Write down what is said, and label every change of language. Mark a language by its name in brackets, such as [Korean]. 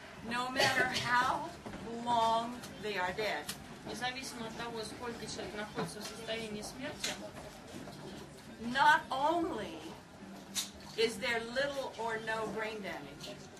[English] No matter how long they are dead. [Russian] Независимо от того, сколько человек находится в состоянии смерти, [English] not only is there little or no brain damage.